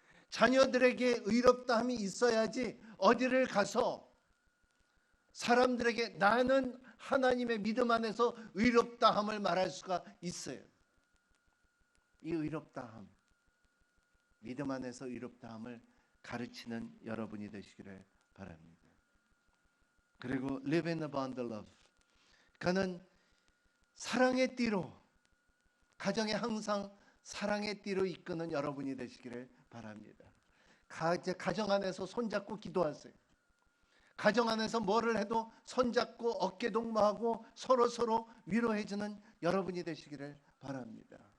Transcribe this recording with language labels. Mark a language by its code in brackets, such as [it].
[ko] 자녀들에게 의롭다함이 있어야지 어디를 가서 사람들에게 나는 하나님의 믿음 안에서 의롭다함을 말할 수가 있어요. 이 의롭다함, 믿음 안에서 의롭다함을 가르치는 여러분이 되시기를 바랍니다. 그리고 [en] live in abundant love. [ko] 그는 사랑의 띠로, 가정에 항상 사랑의 띠로 이끄는 여러분이 되시기를 바랍니다. 가정 안에서 손잡고 기도하세요. 가정 안에서 뭐를 해도 손잡고 어깨 동무하고 서로 위로해주는 여러분이 되시기를 바랍니다.